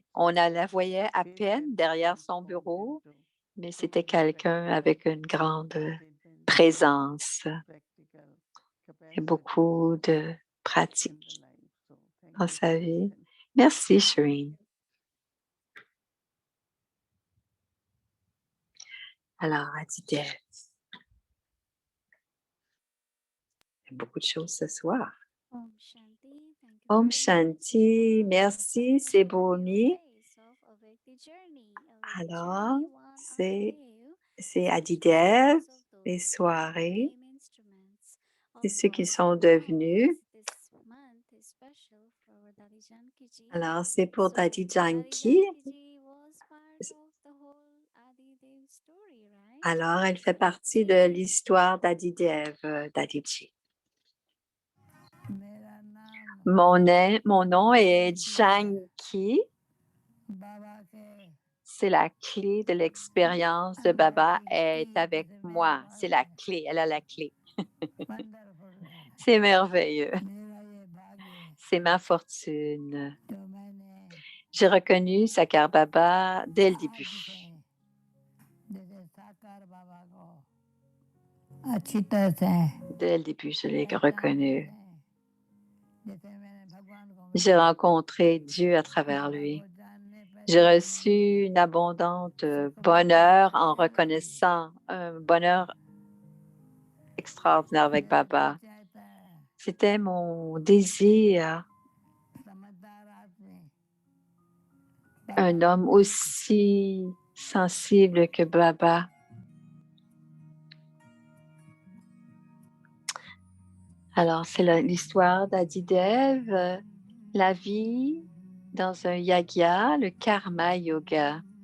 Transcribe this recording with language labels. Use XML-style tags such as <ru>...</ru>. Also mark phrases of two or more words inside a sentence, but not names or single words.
<fr>On la voyait à peine derrière son bureau, mais c'était quelqu'un avec une grande présence et beaucoup de pratique dans sa vie. Merci, Shireen. Alors, Aditya, il y a beaucoup de choses ce soir.</fr> <hi>ॐ शान्ति.</hi> <en>Thank you Om very much. Shanti,</en> <fr>merci, c'est Bomi.</fr> <en>Days of Awakening Journey. Awakening</en> <fr>Alors,</fr> <en>Journey 1</en> <fr>c'est Adidev, Adidev,</fr> <en>of</en> <fr>les</fr> <en>those who</en> <fr>soirées,</fr> <en>became instruments</en> <fr>c'est</fr> <en>of</en> <fr>ceux qui</fr> <en>God's</en> <fr>sont</fr> <en>powers.</en> <fr>devenus.</fr> <en>This month is special for Dadi Janki Ji.</en> <fr>Alors, c'est pour</fr> <en>So, Dadi Dadi Janki. Janki Ji was part of the whole Adidev story, right?</en> <fr>Alors, elle fait partie de l'histoire d'Adidev, Dadiji. Mon nom est Janki. C'est la clé de l'expérience de Baba est avec moi. C'est la clé. Elle a la clé. C'est merveilleux.</fr> <hi>मेरा ये भाग्य</hi> <fr>C'est ma fortune.</fr> <hi>तो मैंने</hi> <fr>J'ai reconnu Sakar Baba dès le</fr> <hi>आज</hi> <fr>début.</fr> <hi>से जैसे साकार बाबा को अच्छी तरह से</hi> <fr>Dès le début, je l'ai</fr> <hi>पहचानते</hi> <fr>reconnu.</fr> <hi>थे, जैसे मैंने भगवान को</hi> <fr>J'ai</fr> <hi>मिला,</hi> <fr>rencontré Dieu à travers</fr> <hi>बाबा</hi> <fr>lui.</fr> <hi>को जानने</hi> <fr>J'ai</fr> <hi>पहचानने</hi> <fr>reçu une abondante bonheur en reconnaissant un bonheur extraordinaire avec</fr> <hi>मेरा दिल</hi> <fr>Baba.</fr> <hi>चाहता है</hi> <fr>C'était mon désir,</fr> <hi>समझदार आदमी</hi> <fr>un homme aussi sensible que Baba. Alors, c'est l'histoire d'Adidev, la vie dans un yagya, le</fr> <hi>कर्म योग.</hi>